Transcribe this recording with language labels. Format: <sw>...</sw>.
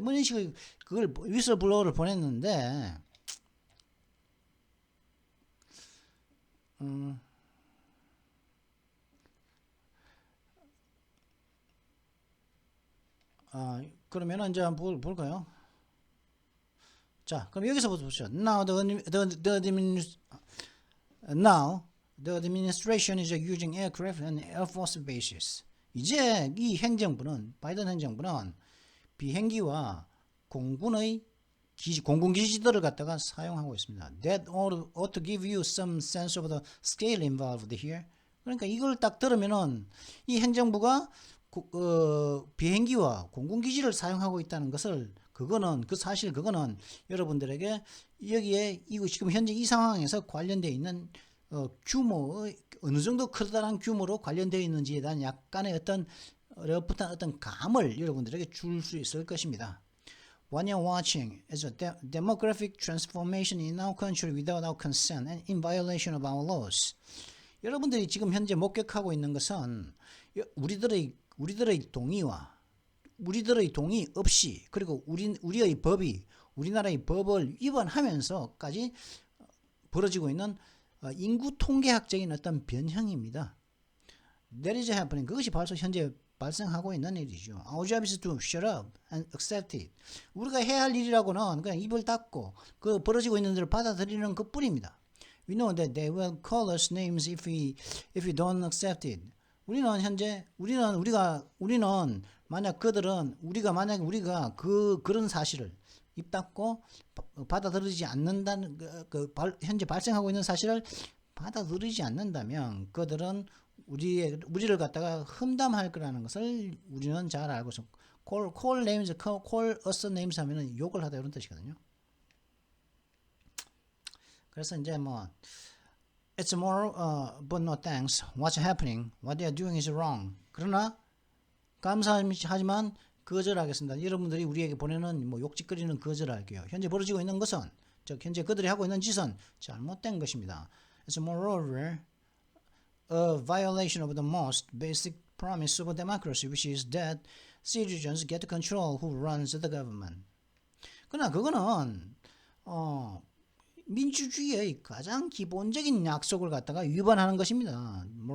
<ko>이런 식의 그걸 위슬블로어를 보냈는데 그러면은 이제 한번 볼까요? 자, 그럼 여기서부터 보시죠.</ko> <en>Now the administration is using aircraft and air force bases.</en> <ko>이제 이 행정부는 바이든 행정부는 비행기와 공군의 공군기지들을 갖다가 사용하고 있습니다.</ko> <en>That ought to give you some sense of the scale involved here.</en> <ko>그러니까 이걸 딱 들으면은 이 행정부가 비행기와 공군기지를 사용하고 있다는 것을 그거는 여러분들에게 여기에 이거 지금 현재 이 상황에서 관련되어 있는 규모의 어느 정도 커다란 규모로 관련되어 있는지에 대한 약간의 어떤 어떤 감을 여러분들에게 줄 수 있을 것입니다.</ko> <en>What you're watching is a demographic transformation in our country without our consent and in violation of our laws.</en> <ko>여러분들이 지금 현재 목격하고 있는 것은 우리들의 동의 없이 그리고 우리의 우리나라의 법을 위반하면서까지 벌어지고 있는 인구 통계학적인 어떤 변형입니다.</ko> <en>That is happening.</en> <ko>그것이 벌써 현재 발생하고 있는 일이죠.</ko> <en>Our job is to shut up and accept it.</en> <ko>우리가 해야 할 일이라고는 그냥 입을 닫고 그 벌어지고 있는 일을 받아들이는 것뿐입니다.</ko> <en>We know that they will call us names if we don't accept it.</en> <ko>우리는 만약 우리가 그런 사실을 입 닫고 받아들이지 않는다는 현재 발생하고 있는 사실을 받아들이지 않는다면 그들은 우리를 갖다가 흠담할 거라는 것을 우리는 잘 알고 있습니다.</ko> <en>call us names</en> <ko>하면은 욕을 하다 이런 뜻이거든요. 그래서 이제</ko> <en>it's immoral, but no thanks. What's happening? What they are doing is wrong.</en> <ko>그러나 감사하지만 거절하겠습니다. 여러분들이 우리에게 보내는 욕짓거리는 거절할게요. 현재 벌어지고 있는 것은 즉 현재 그들이 하고 있는 짓은 잘못된 것입니다.</ko> <en>It's moreover a violation of the most basic promise of democracy, which is that citizens get to control who runs the government.</en> <ko>그러나 그거는 민주주의의 가장 기본적인 약속을 갖다가 위반하는 것입니다.</ko>